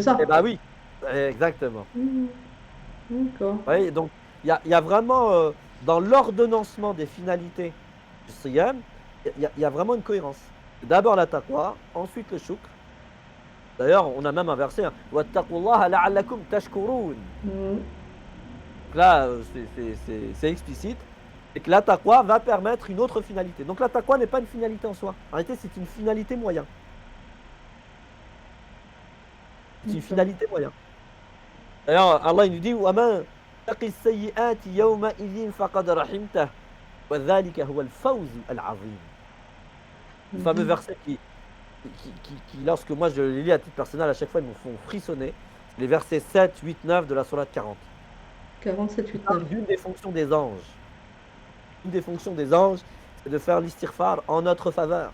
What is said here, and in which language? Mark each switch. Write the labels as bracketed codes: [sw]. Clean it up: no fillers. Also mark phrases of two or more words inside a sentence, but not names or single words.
[fr] Eh ça. bien oui, exactement. Hmm. D'accord. Vous voyez, donc il y a vraiment, dans l'ordonnancement des finalités du siyam, il y a vraiment une cohérence. D'abord la taqwa, ensuite le shukr. D'ailleurs, on a même un verset, hein, [ar] واتقوا الله لعلكم تشكرون. Hmm. [fr] Donc là, c'est explicite. Et que la taqwa va permettre une autre finalité. Donc la taqwa n'est pas une finalité en soi. En réalité, c'est une finalité moyen. C'est une D'accord. finalité moyen. D'ailleurs, Allah il nous dit [ar] وَمَنْ تَقِ السَّيِّئَاتِ يَوْمَئِذٍ فَقَدْ رَحِمْتَهُ وَذَلِكَ هُوَ الْفَوْزُ الْعَظِيمُ. [fr] Le fameux Mhm. verset lorsque moi je le lis à titre personnel, à chaque fois ils me font frissonner. Les versets 7, 8, 9 de la sourate 40. 47, Il 8, 9. parle d'une des fonctions des anges. Une des fonctions des anges, c'est de faire l'istighfar en notre faveur.